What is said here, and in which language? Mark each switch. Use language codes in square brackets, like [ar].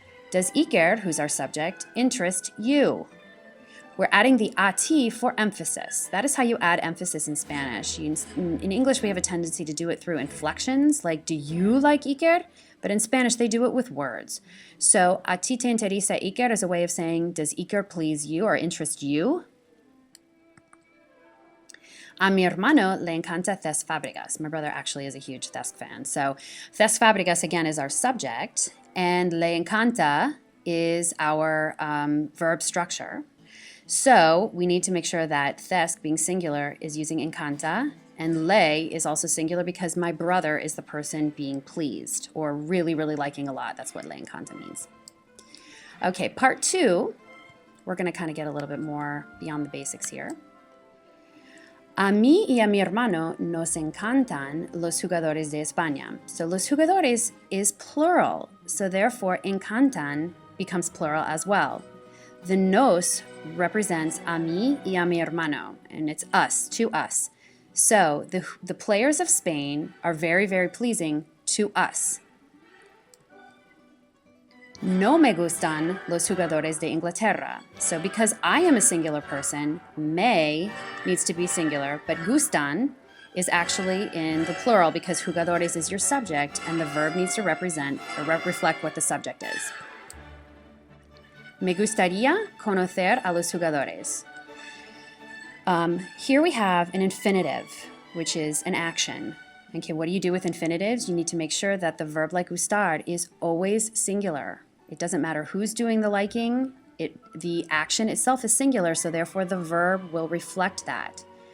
[en] Does Iker, who's our subject, interest you? We're adding the a ti for emphasis. That is how you add emphasis in Spanish. In English, we have a tendency to do it through inflections, like do you like Iker? But in Spanish, they do it with words. So, [es] ¿a ti te interesa Iker [en] is a way of saying, does Iker please you or interest you? [es] A mi hermano le encanta Cesc Fábregas. [en] My brother actually is a huge Cesc fan. So Cesc Fábregas, again, is our subject, and le encanta is our verb structure. So we need to make sure that Cesc, being singular, is using encanta, and le is also singular because my brother is the person being pleased or really, really liking a lot. That's what le encanta means. Okay, part two, we're going to kind of get a little bit more beyond the basics here. [es] A mí y a mi hermano nos encantan los jugadores de España. [en] So los jugadores is plural, so therefore encantan becomes plural as well. The nos represents [es] a mí y a mi hermano, [en] and it's us, to us. So the players of Spain are very, very pleasing to us. [es] No me gustan los jugadores de Inglaterra. [en] So because I am a singular person, me needs to be singular, but gustan is actually in the plural because jugadores is your subject and the verb needs to represent or reflect what the subject is. [es] Me gustaría conocer a los jugadores. [en] Here we have an infinitive, which is an action. Okay, what do you do with infinitives? You need to make sure that the verb like gustar is always singular. It doesn't matter who's doing the liking. The action itself is singular, so therefore the verb will reflect that.